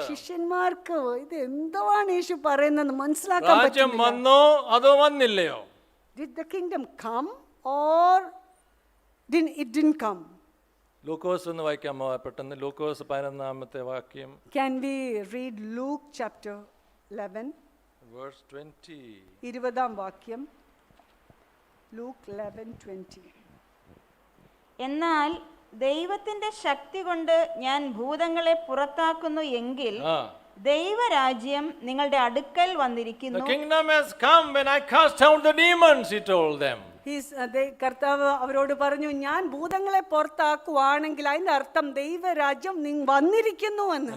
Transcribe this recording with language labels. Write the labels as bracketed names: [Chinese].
[Malayalam] ശിഷ്യന്മാർക്ക് ഇത് എന്താണ് യേശു പറയുന്നതെന്ന് മനസ്സിലാക്കാൻ രാജ്യം പറ്റുന്നില്ല. വന്നോ അതോ വന്നില്ലയോ? [English] Did the kingdom come or it didn't come? [Malayalam] ലൂക്കോസ് എന്ന് വായിക്കാമോ പെട്ടെന്ന്? ലൂക്കോസ് 11 വാക്യം. [English] Can we read Luke chapter 11 verse 20. [Malayalam] 20 വാക്യം? [English] Luke 11:20. [Malayalam] എന്നാൽ ദൈവത്തിന്റെ ശക്തി കൊണ്ട് ഞാൻ ഭൂതങ്ങളെ പുറത്താക്കുന്നു എങ്കിൽ ദൈവരാജ്യം നിങ്ങളുടെ അടുക്കൽ വന്നിരിക്കുന്നു. [English] The kingdom has come when I cast out the demons, he told them. [Malayalam] കർത്താവ് അവരോട് പറഞ്ഞു, ഞാൻ ഭൂതങ്ങളെ പുറത്താക്കുവാണെങ്കിൽ അതിന്റെ അർത്ഥം ദൈവരാജ്യം വന്നിരിക്കുന്നു എന്ന്.